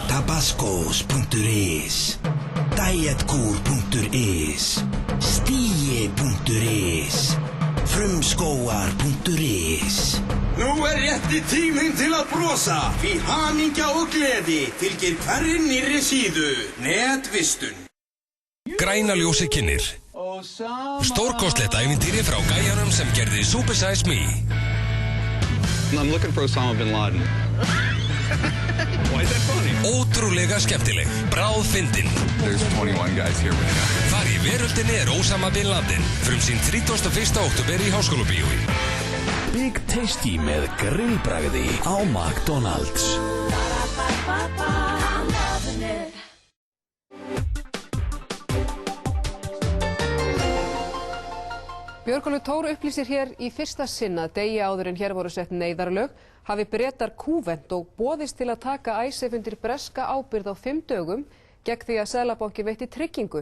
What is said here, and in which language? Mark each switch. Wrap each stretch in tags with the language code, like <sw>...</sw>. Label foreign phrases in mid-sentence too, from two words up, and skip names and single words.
<is>Tabascos.is, Dietcool.is, Stíi.is, Frumskógar.is. Nú rétti tíminn til að brosa, því hamingja og gleði fylgir hverri nýrri síðu. Netvistun. Græna ljósið kynnir. Stórkostlegt ævintýri frá gæjanum sem gerði Super Size Me.</is> <en>I'm looking for Osama bin Laden. Why is that funny?</en> <is>Ótrúlega skemmtileg, bráðfyndin.</is> <en>There's 21 guys here right now.</en> <is>Þar í veröldinni Osama bin Laden, frumsýnd 31. október í Háskólabíói. Big Tasty með grillbragði á McDonald's. Björgólfur Thor upplýsir hér í fyrsta sinn að degi áður en hér voru sett neyðarlög hafi Bretar kúvent og boðist til að taka IceSave undir breska ábyrgð á 5 dögum gegn því að Seðlabanki veitti tryggingu.</is>